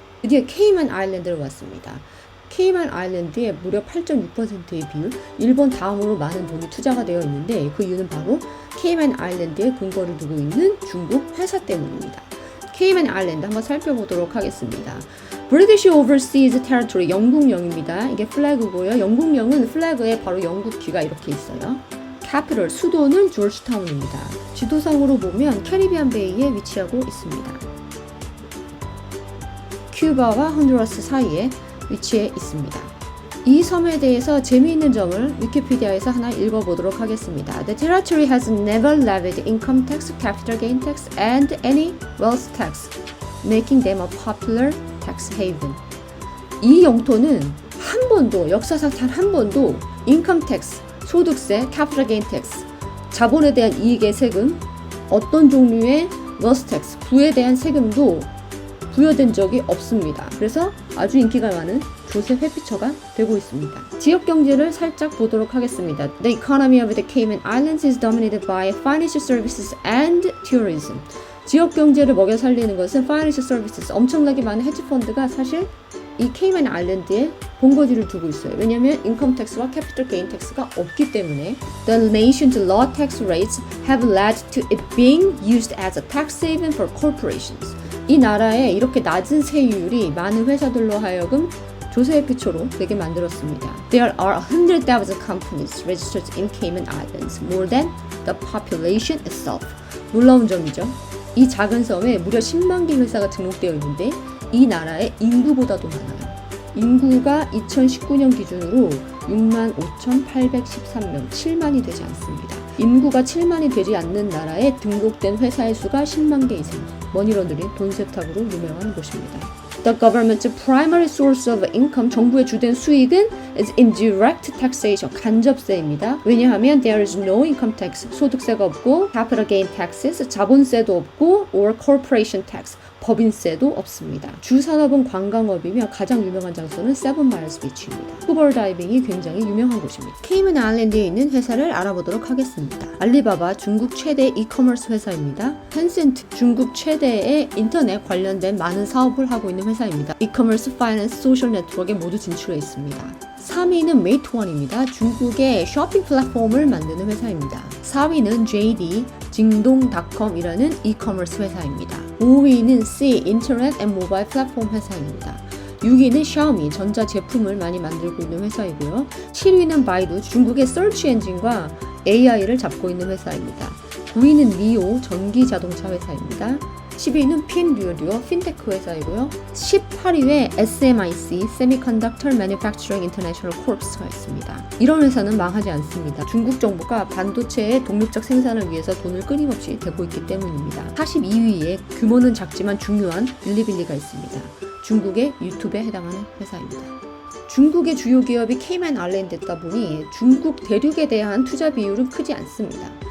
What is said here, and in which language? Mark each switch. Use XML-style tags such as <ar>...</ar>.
<ko>드디어 케이만 아일랜드로 왔습니다. 케이만 아일랜드에 무려 8.6%의 비율, 일본 다음으로 많은 돈이 투자가 되어 있는데 그 이유는 바로 케이만 아일랜드에 근거를 두고 있는 중국 회사 때문입니다. 케이만 아일랜드 한번 살펴보도록 하겠습니다. British Overseas Territory, 영국령입니다. 이게 플래그고요. 영국령은 플래그에 바로 영국 귀가 이렇게 있어요. Capital, 수도는 조지타운입니다. 지도상으로 보면 캐리비안 베이에 위치하고 있습니다. 큐바와 혼두라스 사이에 위치해 있습니다. 이 섬에 대해서 재미있는 점을 위키피디아에서 하나 읽어보도록 하겠습니다.</ko> <en>The territory has never levied income tax, capital gain tax, and any wealth tax, making them a popular tax haven.</en> <ko>이 영토는 한 번도 역사상 단 한 번도 인컴 텍스, 소득세, capital gain tax, 자본에 대한 이익의 세금, 어떤 종류의 wealth tax, 부에 대한 세금도 부여된 적이 없습니다. 그래서 아주 인기가 많은 조세 회피처가 되고 있습니다. 지역 경제를 살짝 보도록 하겠습니다.</ko> <en>The economy of the Cayman Islands is dominated by financial services and tourism.</en> <ko>지역 경제를 먹여 살리는 것은 financial services, 엄청나게 많은 헤지 펀드가 사실 이 케이만 아일랜드에 본거지를 두고 있어요. 왜냐하면 인컴 텍스와 캐피털 게인 텍스가 없기 때문에</ko> <en>The nation's low tax rates have led to it being used as a tax haven for corporations.</en> <ko>이 나라에 이렇게 낮은 세율이 많은 회사들로 하여금 조세회피처로 되게 만들었습니다.</ko> <en>There are 100,000 companies registered in Cayman Islands, more than the population itself.</en> <ko>놀라운 점이죠. 이 작은 섬에 무려 10만 개 회사가 등록되어 있는데 이 나라의 인구보다도 많아요. 인구가 2019년 기준으로 65,813명, 7만이 되지 않습니다. 인구가 7만이 되지 않는 나라에 등록된 회사의 수가 10만 개 이상. 머니런더링, 돈 세탁으로 유명한 곳입니다.</ko> <en>The government's primary source of income,</en> <ko>정부의 주된 수익은</ko> <en>is indirect taxation,</en> <ko>간접세입니다. 왜냐하면</ko> <en>there is no income tax,</en> <ko>소득세가 없고</ko> <en>capital gain taxes,</en> <ko>자본세도 없고</ko> <en>or corporation tax,</en> <ko>법인세도 없습니다. 주 산업은 관광업이며 가장 유명한 장소는 세븐 마일스 비치입니다. 스쿠버 다이빙이 굉장히 유명한 곳입니다. 케이먼 아일랜드에 있는 회사를 알아보도록 하겠습니다. 알리바바, 중국 최대 이커머스 회사입니다. 텐센트, 중국 최대의 인터넷 관련된 많은 사업을 하고 있는 회사입니다. 이커머스, 파이낸스, 소셜 네트워크에 모두 진출해 있습니다. 3위는 메이트원입니다. 중국의 쇼핑 플랫폼을 만드는 회사입니다. 4위는 JD, 징동닷컴이라는 이커머스 회사입니다. 5위는 C, 인터넷 앤 모바일 플랫폼 회사입니다. 6위는 샤오미, 전자제품을 많이 만들고 있는 회사이고요. 7위는 바이두, 중국의 서치 엔진과 AI를 잡고 있는 회사입니다. 9위는 니오, 전기자동차 회사입니다. 10위는 핀듀어, 핀테크 회사이고요. 18위에 SMIC, Semiconductor Manufacturing International Corps가 있습니다. 이런 회사는 망하지 않습니다. 중국 정부가 반도체의 독립적 생산을 위해서 돈을 끊임없이 대고 있기 때문입니다. 42위에 규모는 작지만 중요한 빌리빌리가 있습니다. 중국의 유튜브에 해당하는 회사입니다. 중국의 주요 기업이 케이만 아일랜드다 보니 중국 대륙에 대한 투자 비율은 크지 않습니다.</ko>